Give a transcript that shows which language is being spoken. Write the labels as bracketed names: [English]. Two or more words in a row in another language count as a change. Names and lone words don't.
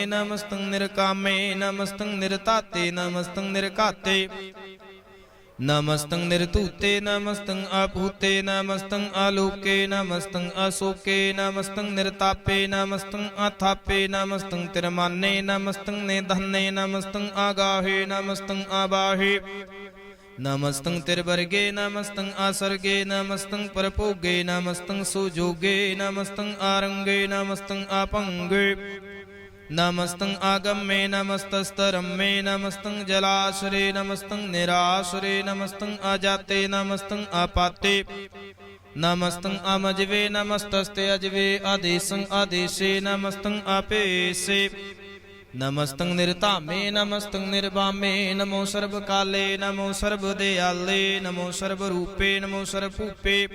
[Sanskrit] ਨਮਸਤੰ ਨਿਰਕਾਮੇ, ਨਮਸਤੰ ਨਿਰਤਾਤੇ ਨਮਸਤੰ ਨਿਰਘਾਤੇ, ਨਮਸਤੰ ਨਿਰਧੂਤੇ ਨਮਸਤੰ ਆਪੂਤੇ, ਨਮਸਤੰ ਆਲੋਕੇ ਨਮਸਤੰ ਅਸੋਕੇ, ਨਮਸਤੰ ਨਿਰਤਾਪੇ ਨਮਸਤੰ ਅਥਾਪੇ, ਨਮਸਤੰ ਤਿਰਮਾਨੇ ਨਮਸਤੰ ਨਿਧਨੇ, ਨਮਸਤੰ ਆਗਾਹੇ ਨਮਸਤੰ ਆਬਾਹੇ, ਨਮਸਤੰ ਤਿਰਵਰਗੇ ਨਮਸਤੰ ਆਸਰਗੇ, ਨਮਸਤੰ ਪਰਭੋਗੇ ਨਮਸਤੰ ਸੁਜੋਗੇ, ਨਮਸਤੰ ਆਰੰਗੇ ਨਮਸਤੰ ਆਪੰਗੇ, नमस्तं आगम्ये नमस्तस्तरम्ये नमस्तं जलाश्रे नमस्तं निराश्रे नमस्तं अजाते नमस्तं अपाते नमस्तं अमजवे नमस्तस्ते अजवे आदेशं आदेशे नमस्तं अपेशे नमस्तं निर्तामे नमस्तं निर्वामे नमो सर्वकाले नमो सर्वदयाले नमो सर्वरूपे नमो सर्वभूपे